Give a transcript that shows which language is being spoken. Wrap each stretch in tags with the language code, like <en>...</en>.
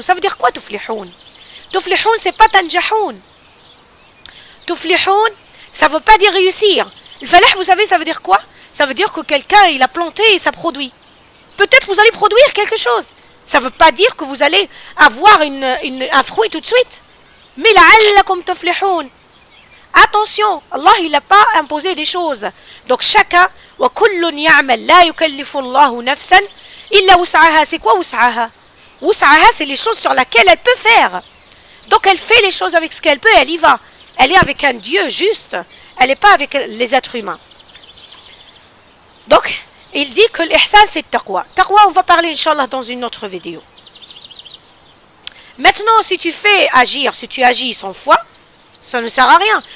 <fr>Ça veut dire quoi تُفْلِحُونَ? تُفْلِحُونَ, c'est pas تنجحون. تُفْلِحُونَ, ça ne veut pas dire réussir. Le falah, vous savez, ça veut dire quoi? Ça veut dire que quelqu'un, il a planté et ça produit. Peut-être vous allez produire quelque chose. Ça ne veut pas dire que vous allez avoir un fruit tout de suite.</fr> <ar>Mais لَعَلَّكُمْ تُفْلِحُونَ.</ar> <fr>Attention, Allah il n'a pas imposé des choses. Donc chacun,</fr> <ar>وَكُلٌّ يَعْمَلْ لَا يُكَلِّفُ اللَّهُ نَفْسًا إِلَّا وُسْعَهَا.</ar> <fr>C'est quoi وُسْعَهَا? وُسْعَهَا, c'est les choses sur lesquelles elle peut faire. Donc elle fait les choses avec ce qu'elle peut, elle y va. Elle est avec un Dieu juste. Elle n'est pas avec les êtres humains. Donc, il dit que l'ihsan c'est le taqwa. Taqwa, on va parler Inch'Allah dans une autre vidéo. Maintenant, si tu agis sans foi, ça ne sert à rien.</fr>